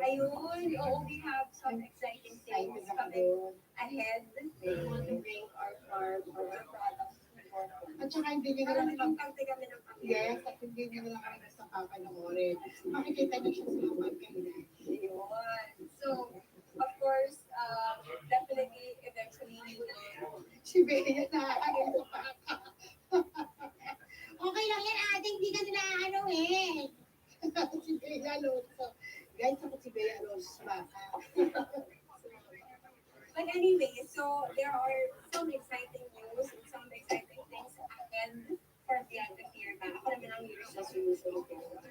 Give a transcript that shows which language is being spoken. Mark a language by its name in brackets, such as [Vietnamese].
[English] Ayun, oo, we have some exciting things coming ahead. We want to bring our farm or our products to the forefront. [Filipino] at saka hindi nyo na Para lang maging parte kami ng pamilya. yes, at hindi nyo na lang kami basta papanoorin. Makikita nyo siya sa mga kailan. Ayun. [English] So, of course, definitely, eventually, we will. [Filipino] Si Bea nakakagano pa. Okay lang yan, ate. Hindi ka nila ano eh. Si Bea Alonso. Guys, ako si Bea Alonso. Baka. [English] But anyway, so there are some exciting news and some exciting things ahead for the end of the year. [Filipino] Ako naman ang year's resolution ko.